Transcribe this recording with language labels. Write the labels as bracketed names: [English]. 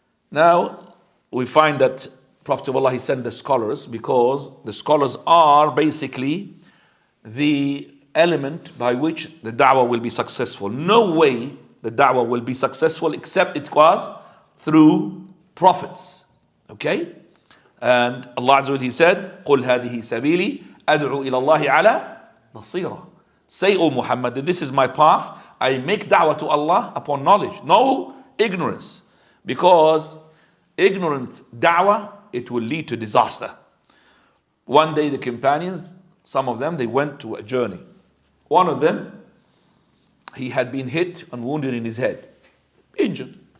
[English] Now we find that Prophet of Allah, he sent the scholars because the scholars are basically the element by which the da'wah will be successful. No way the da'wah will be successful except it was through prophets. Okay? And Allah Azza wa Jalla, he said, [Arabic] قُلْ هَذِهِ سَبِيلِي أَدْعُو إِلَى اللَّهِ عَلَى بَصِيرًا. [English] Say, O Muhammad, that this is my path. I make da'wah to Allah upon knowledge, no ignorance. Because ignorant da'wah, it will lead to disaster. One day the companions, some of them, they went to a journey. One of them, he had been hit and wounded in his head, injured.